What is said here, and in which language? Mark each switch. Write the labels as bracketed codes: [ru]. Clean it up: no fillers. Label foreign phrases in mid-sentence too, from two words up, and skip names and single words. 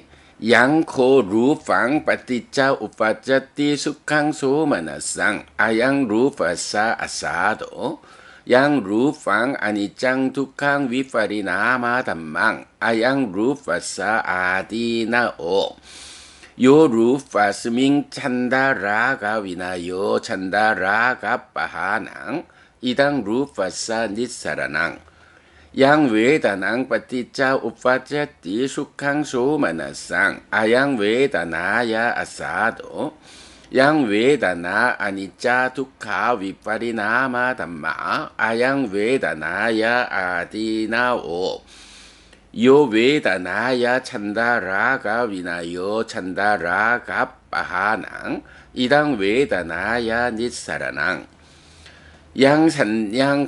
[pi] 양코 루팡 빠티짜 우파짜띠 수캉 소마나상 아양 루파사 아사도 양 루팡 아니짱 두캉 위파리나마 담망 아양 루파사 아디나오 요 루파스밍 찬다라가 위나요 찬다라가 빠하낭 이당 루파사 니사라낭 yang vedanang paticca uppajjati sukhang somanasang ayang vedanaya asado yang vedana anicca dukkha viparinama dhamma ayang vedanaya adinao yo vedanaya chandaraka vinayo chandaraka pahanang idang vedanaya nissaranang yang sanyang